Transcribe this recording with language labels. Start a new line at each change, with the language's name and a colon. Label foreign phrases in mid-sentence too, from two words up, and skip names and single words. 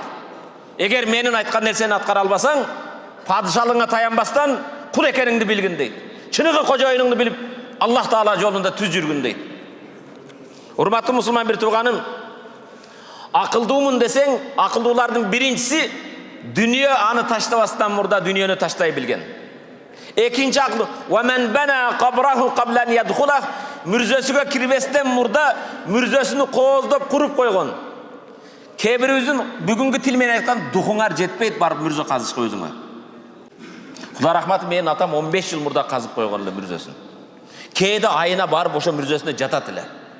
Kyrgyz: Эгер менин айткан нерсени аткара албасаң, падышалыгыңа таянбастан кул экениңди билгин дейт. Чыныгы кожоюнуңду билип, Аллах Таала жолунда түз жүргүн дейт. Урматтуу мусулман бир тууганым, акылдуумун десең, акылдуулардын биринчиси дүнүйө аны таштабастан мурда дүнүйөнү таштай билген. Экинчи акыл,
Arabic: "و من بنى قبره قبل أن يدخله",
Kyrgyz: мүрзөсүгө кирбестен мурда мүрзөсүнү кооздоп куруп койгон. Кээ бирибиздин бүгүнкү тил менен айткан духуңар жетпейт барып мүрзө казышка өзүңө. Кудай рахматы, менин атам 15 жыл мурда казып койгон эле мүрзөсүн. Кээде айына барып ошо мүрзөсүнө жатат эле.